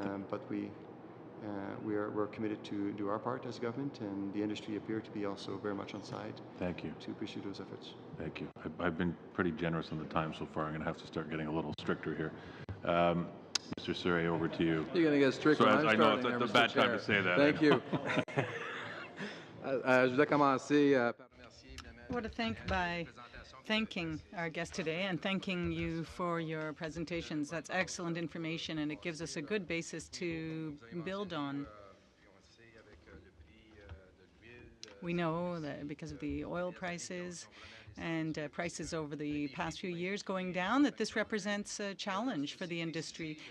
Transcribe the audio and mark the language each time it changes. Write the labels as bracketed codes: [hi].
[en] But we're committed to do our part as a government, and the industry appear to be also very much on side. Thank you. To pursue those efforts. Thank you. I've been pretty generous on the time so far. I'm going to have to start getting a little stricter here. Mr. Surrey, over to you. You're going to get stricter. So I know it's a bad time to say that. Thank you. [fr] Je voudrais commencer par remercier. [en] I want to thanking our guest today and thanking you for your presentations. That's excellent information, and it gives us a good basis to build on. We know that because of the oil prices and prices over the past few years going down, that this represents a challenge for the industry.